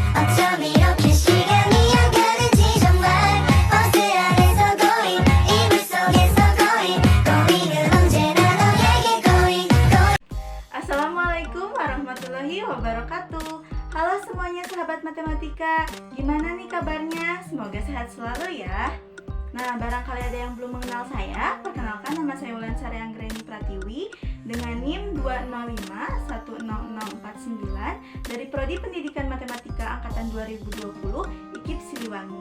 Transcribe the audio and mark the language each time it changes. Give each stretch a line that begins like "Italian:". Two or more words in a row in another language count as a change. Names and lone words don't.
Korean: 어쩜 이렇게 시간이 안 가는지 정말 버스 안에서 고인 이불 속에서 고인은 언제나 너에게 고인.
Arabic: السلام عليكم ورحمة الله وبركاته.
Indonesian: Halo semuanya sahabat matematika, gimana nih kabarnya? Semoga sehat selalu ya. Nah, barangkali ada yang belum mengenal saya, perkenalkan nama saya Wulansari Anggreni Pratiwi dengan NIM 205100049 dari Prodi Pendidikan Matematika Angkatan 2020 IKIP Siliwangi.